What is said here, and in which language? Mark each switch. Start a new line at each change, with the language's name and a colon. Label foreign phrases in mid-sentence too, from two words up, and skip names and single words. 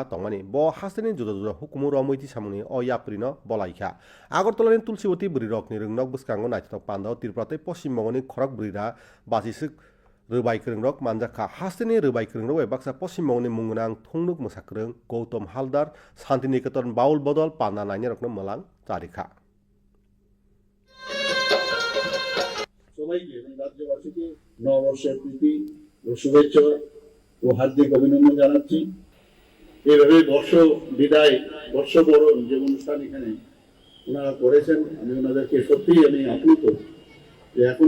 Kok Borok: तंमानि ब हास्तेनि जुदा जुदा हुकुमु रमैति सामुंनि अयाप्रिनो बलाइखा आगरतलानि तुलसीवती बुरिरकनि रोंनक बुसकांगो नाइट्रक पान्दाव तिरप्राते पश्चिम बंगनि खरक बुरिरा बाजिसक रोबाइ रोंनक मानजाखा हास्तेनि रोबाइ रोंनक बाक्सा पश्चिम बंगनि मुंगनां थंनुक मोसाख्रों गौतम हालदार शान्तिनिकेतन बाउल बदल पाना नायनि रकनो मलां तारिखा
Bangla: সবাইকে রাজ্যবাসীকে নববর্ষের প্রীতি ও শুভেচ্ছা ও হার্দিক অভিনন্দন জানাচ্ছি এইভাবে বর্ষ বরণ যে অনুষ্ঠান এখানে ওনারা করেছেন আমি ওনাদেরকে সত্যিই আমি আপ্লুত যে এখনো